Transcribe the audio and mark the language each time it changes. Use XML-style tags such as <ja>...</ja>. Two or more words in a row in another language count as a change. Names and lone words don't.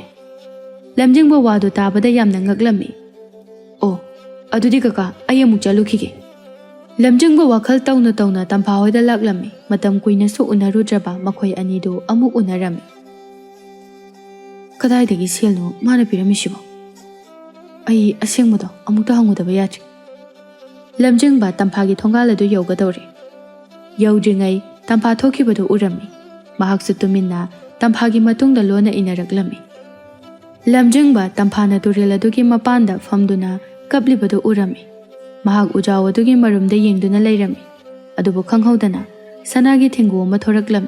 <mni>Lamjingba wadu tabada yamna ngaklammi. Oh, adudi kaka ayamuk chalukhige. Lamjingba wakhal tawna tawna tamphahoida laklammi. Matam kuina su unarudraba makhoi anido amuk unarami. Kadaidagi selno mana piramisibo. Ai asengmado amukta hangudaba yatri. Lamjingba tamphagi thongaladu yogadore. Yodringai tampha thokibadu urami. Mahaksu tuminna tamphagi matungda lona inaraklami. Lamjingba tamphana tureladugi mapanda famduna kaplibadu urami. Mahak ujawadugi marumda yengduna lairami. Adubu khanghaudana sanagi thengu ama thoraklami.</mni>